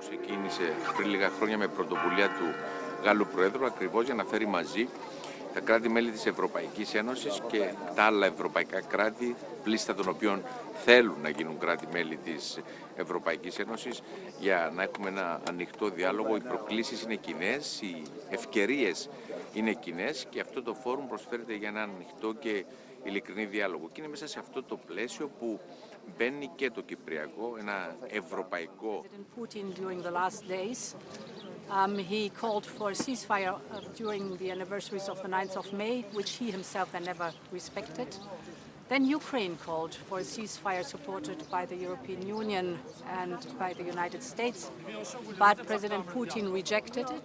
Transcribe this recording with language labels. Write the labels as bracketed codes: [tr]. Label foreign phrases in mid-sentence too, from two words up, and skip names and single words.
[el] ξεκίνησε πριν λίγα χρόνια με πρωτοβουλία του Γάλλου Προέδρου, ακριβώς για να φέρει μαζί τα κράτη-μέλη της Ευρωπαϊκής Ένωσης και τα άλλα ευρωπαϊκά κράτη, πλήστα των οποίων θέλουν να γίνουν κράτη-μέλη της Ευρωπαϊκής Ένωσης, για να έχουμε ένα ανοιχτό διάλογο. Οι προκλήσεις είναι κοινές, οι ευκαιρίες είναι κοινές και αυτό το φόρουμ προσφέρεται για ένα ανοιχτό και ειλικρινή διάλογο. Και είναι μέσα σε αυτό το πλαίσιο που μπαίνει και το Κυπριακό, ένα ευρωπαϊκό. [en] He called for a ceasefire during the anniversaries of the 9th of May, which he himself had never respected. Then Ukraine called for a ceasefire supported by the European Union and by the United States, but President Putin rejected it.